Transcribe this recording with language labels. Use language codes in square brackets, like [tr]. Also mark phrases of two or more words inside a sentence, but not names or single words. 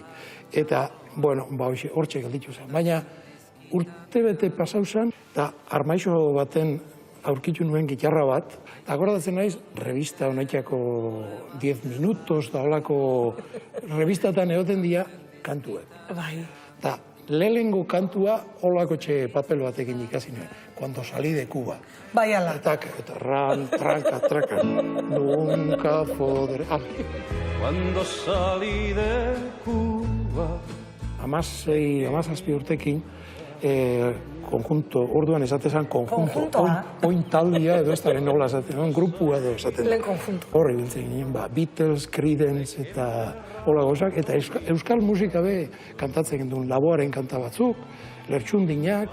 [eu] Eta, bueno, hortxe gelditu zen. Baina, urtebete pasau zen, eta armaixo baten aurkitu nuen gitarra bat, eta akordatzen naiz, revista honetxako 10 minutos, da holako revistatan egoten dira kantuek. Bai. Eta lehengo kantua holako txe papel batekin ikasi nuen, [es] cuando salí de Cuba. [eu] Bai ala. [es] Eta ran, tranca, traca, nunca podré... Cuando salí de Cuba. [eu] 16-17 urtekin, konjunto, orduan esatezan konjunto, oin taldia edo ez da nola esaten, grupua edo esaten. Lehen konjunto. Horri biltzen ginen, Beatles, Creedence eta hola gozak, eta euskal musika be kantatzen gendun, Laboaren kanta batzuk, Lertxundinak.